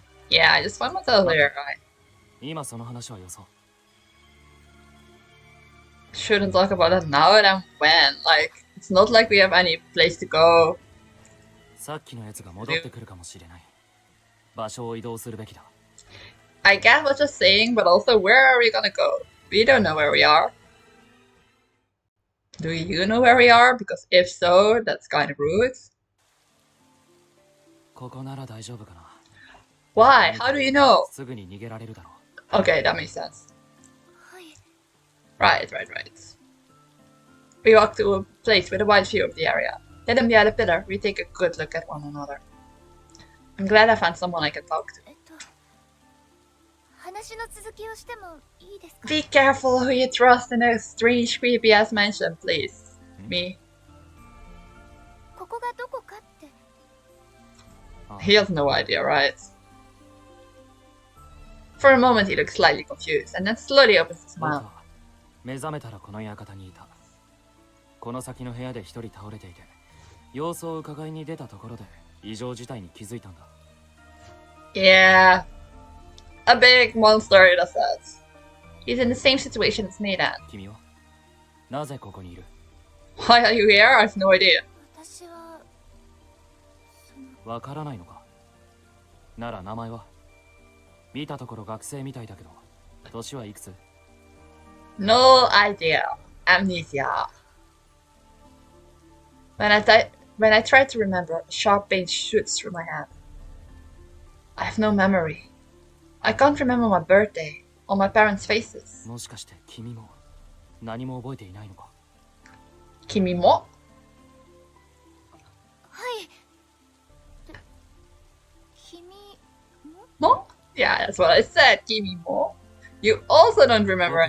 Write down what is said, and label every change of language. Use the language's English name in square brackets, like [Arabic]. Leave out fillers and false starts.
[English] Yeah, I just found myself here, right? [Japanese] 今その話はよそう。 [English] Shouldn't talk about that now, then when? Like, it's not like we have any place to go. [Japanese] さっきのやつが戻ってくるかもしれない。場所を移動するべきだ。 [English] I get what you're saying, but also where are we gonna go? We don't know where we are. Do you know where we are? Because if so, that's kind of rude. [Japanese] ここなら大丈夫かな。 [English] Why? How do you know? [Japanese] すぐに逃げられるだろう。 [English] Okay, that makes sense. [Japanese] はい。 [English] Right. We walk to a place with a wide view of the area. Hidden behind a pillar, we take a good look at one another. I'm glad I found someone I can talk to. [Japanese] 話の続きをしてもいいですか? [English] Be careful who you trust in a strange, creepy-ass mansion, please. Me. [Japanese] ここがどこかって。 [English] He has no idea, right? For a moment he looks slightly confused, and then slowly opens his [Japanese] 僕 [English] mouth. [Japanese] は目覚めたらこの館にいた。この先の部屋で一人倒れていて、様子を伺いに出たところで異常事態に気づいたんだ。 [English] Yeah. A big monster in a sense. He's in the same situation as me then. [Japanese] 君はなぜここにいる? [English] Why are you here? I have no idea. [Japanese] 私はわからないのか。なら名前は? 見たところ学生みたいだけど、年はいくつ? [English] No idea. Amnesia. When I try to remember, a sharp pain shoots through my head. I have no memory. I can't remember my birthday or my parents' faces. [Japanese] もしかして君も何も覚えていないのか? Kimi mo? はい。君も? [English] No? Yeah, that's what I said. [Japanese] Kimi mo. [English] You also don't remember.